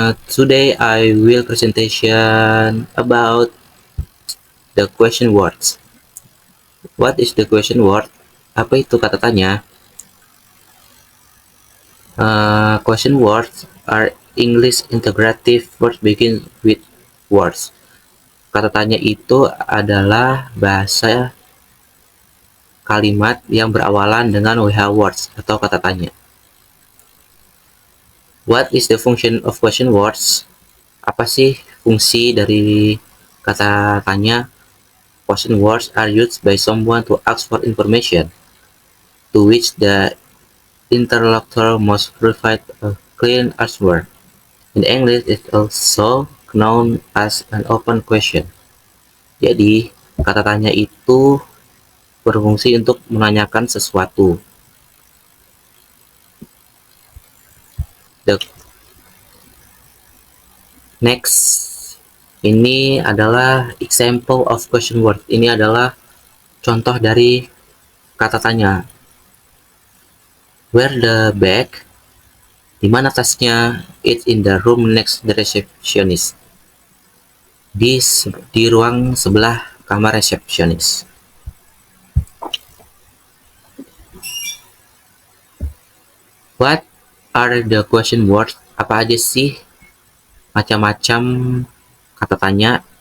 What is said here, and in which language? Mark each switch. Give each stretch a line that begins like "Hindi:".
English: Today I will presentation about the question words. What is the question word?
Indonesian: Apa itu kata tanya?
English: Question words are English integrative words begin with words.
Indonesian: Kata tanya itu adalah bahasa kalimat yang berawalan dengan WH words atau kata tanya.
English: What is the function of question words?
Indonesian: Apa sih fungsi dari kata tanya?
English: Question words are used by someone to ask for information, to which the interlocutor must provide a clear answer. In English, it's also known as an open question.
Indonesian: Jadi, kata tanya itu berfungsi untuk menanyakan sesuatu.
English: The next,
Indonesian: ini adalah
English: example of question word.
Indonesian: Ini adalah contoh dari kata tanya.
English: Where the bag?
Indonesian: Di mana tasnya?
English: It's in the room next the receptionist.
Indonesian: Di ruang sebelah kamar resepsionis.
English: What are the question words?
Indonesian: Apa aja sih macam-macam kata tanya?